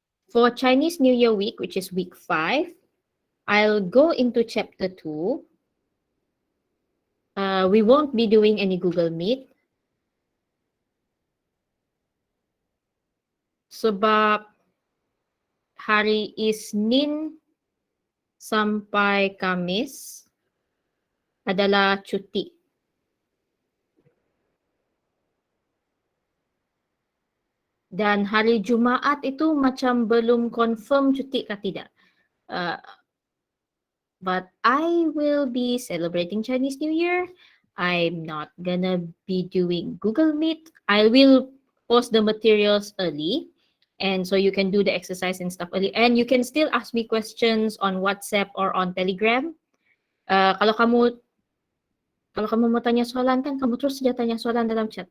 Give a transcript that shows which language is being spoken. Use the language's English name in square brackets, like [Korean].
[English] For Chinese New Year week, which is week 5, I'll go into chapter 2. We won't be doing any Google Meet. [Malay] Sebab hari Isnin sampai Kamis adalah cuti. Dan hari Jumaat itu macam belum confirm cuti ke tidak. [English] But I will be celebrating Chinese New Year. I'm not gonna be doing Google Meet. I will post the materials early. And so you can do the exercise and stuff early. And you can still ask me questions on WhatsApp or on Telegram. [Malay] Kalau kamu mau tanya soalan kan, kamu terus saja tanya soalan dalam chat.